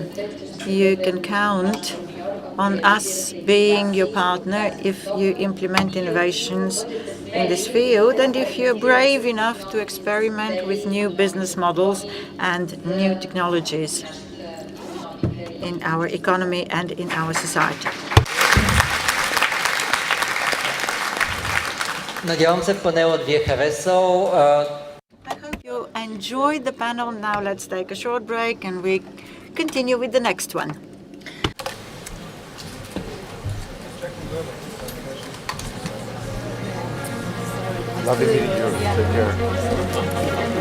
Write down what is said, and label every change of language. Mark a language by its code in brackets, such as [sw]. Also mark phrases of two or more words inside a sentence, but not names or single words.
[en] You can count on us being your partner if you implement innovations in this field and if you're brave enough to experiment with new business models and new technologies in our economy and in our society. [bg] Надявам се панелът ви е харесал. [en] I hope you enjoyed the panel. Now let's take a short break and we continue with the next one. Lovely meeting you. Take care.